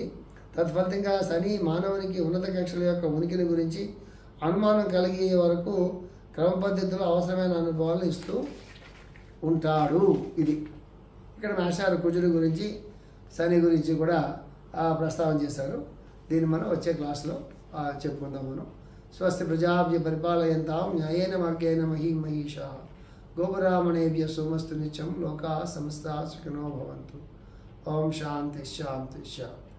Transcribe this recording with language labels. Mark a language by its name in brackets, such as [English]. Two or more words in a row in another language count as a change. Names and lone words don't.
[Telugu] తత్ఫలితంగా శని మానవునికి ఉన్నత కక్షల యొక్క ఉనికిని గురించి అనుమానం కలిగే వరకు క్రమ పద్ధతిలో అవసరమైన అనుభవాలను ఇస్తూ ఉంటాడు. ఇది ఇక్కడ మేషారు కుజుడి గురించి శని గురించి కూడా ప్రస్తావన చేశారు. దీన్ని మనం వచ్చే క్లాస్లో చెప్పుకుందాం మనం. [Sanskrit] స్వస్తి ప్రజాభ్య పరిపాలయంతాం న్యాయేన మార్గేణ మహీమహీషా గోపురామణేభ్య సోమస్తు నిత్యం లోకా సమస్తా సుఖినో భవంతు. ఓం శాంతి శాంతి శాంతి.